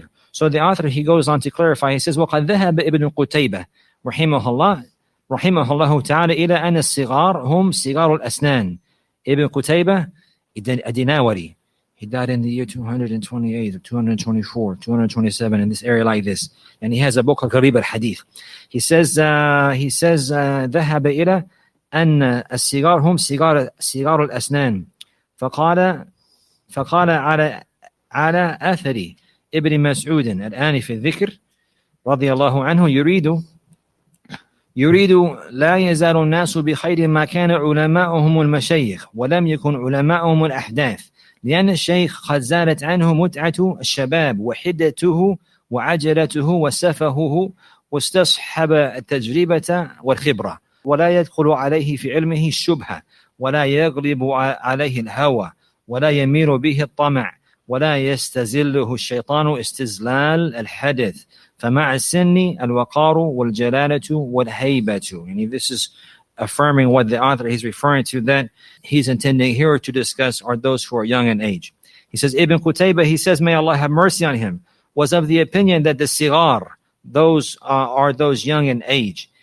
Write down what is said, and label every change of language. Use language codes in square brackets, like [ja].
[en] So the author, he goes on to clarify, he says, [ar] وَقَدْ ذَهَبَ ابن قتيبة رحمه الله تعالى إلى أن الصغار هم صغار الأسنان. [en] Ibn Qutaybah Adinawari, he died in the year 228 or 224, 227, in this area like this. And he has a book called Qarib al-Hadith. He says [ar] ذهب إلى أن الصغار هم صغار الأسنان. فقال على أثر ابن مسعود الآن في الذكر رضي الله عنه يريد لا يزال الناس بخير ما كان علماؤهم المشايخ ولم يكن علماؤهم الأحداث، لأن الشيخ قد زالت عنه متعة الشباب وحدته وعجلته وسفهه، واستصحب التجربة والخبرة، ولا يدخل عليه في علمه الشبهة، ولا يغلب عليه الهوى، ولا يميل به الطمع، ولا يستزله الشيطان استزلال الحدث. فمع السن الوقار والجلالة والهيبة. [en] And this is affirming what the author is referring to, that he's intending here to discuss are those who are young in age. He says, Ibn Qutaybah, he says, may Allah have mercy on him, was of the opinion that the sigar, those are those young in age.